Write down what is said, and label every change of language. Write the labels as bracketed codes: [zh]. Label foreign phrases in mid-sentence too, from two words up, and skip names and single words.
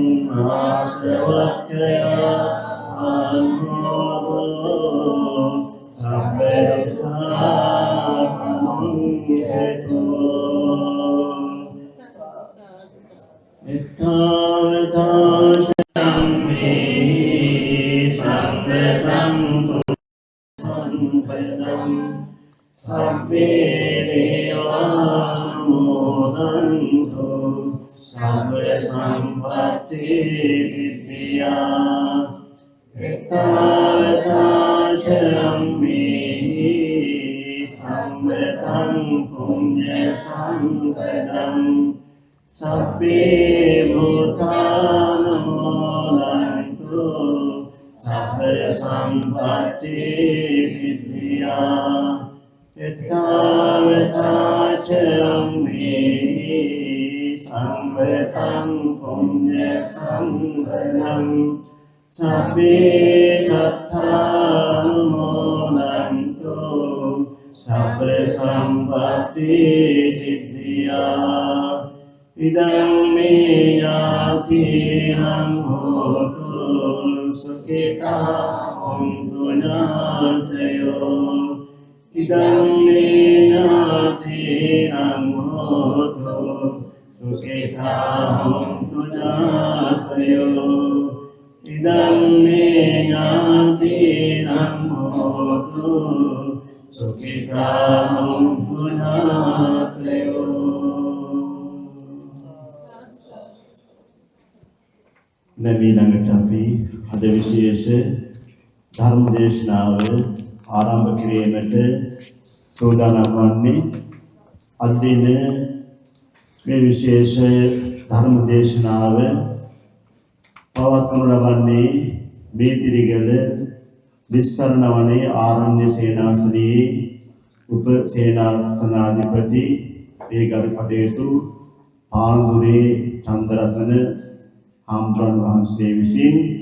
[pi] ආසවක්ඛයාවං හෝතු සබ්බේ දුක්ඛා පමුඤ්චතු ඉත්තාවතාශං මේ සම්පදං සම්පදං සබ්බේ දේවානුමෝදන්තු සබ්බ සම්පත්ති සිද්ධියා ඉත්තාවතාශං මේ සම්පදං පුඤ්ඤ සම්පදං සබ්බේ භූතානුමෝදන්තු සබ්බ සම්පත්ති සිද්ධියා එත්තාවතාචරම් මේ සම්පතං පුඤ්ඤ සම්පදං සබ්බේ සත්තානුමෝදන්තු සබ්බ සම්පත්ති සිද්ධියා ඉදං මේ ඥාතිනං හෝතු සුඛිතා හොන්තු ඥාතයෝ ඉදං මේ ඥාතිනං හෝතු සුඛිතා හොන්තු ඥාතයෝ ඉදං මේ ඥාතීනං හෝතු සුඛිතා හොන්තු ඥාතයෝ. [si] ඊළඟට අපි අද විශේෂ ධර්ම දේශනාව ආරම්භ කිරීමට සූදානම් වන්නේ. අද දින මේ විශේෂ ධර්ම දේශනාව පවත්වනු ලබන්නේ මේතිරිගල විස්තරණ වනේ ආරණ්‍ය සේනාසනයේ උප සේනාසනාධිපති ඒ ගරු කටයුතු පාන්දුරේ චන්දරත්න හාමුදුරන් වහන්සේ විසින්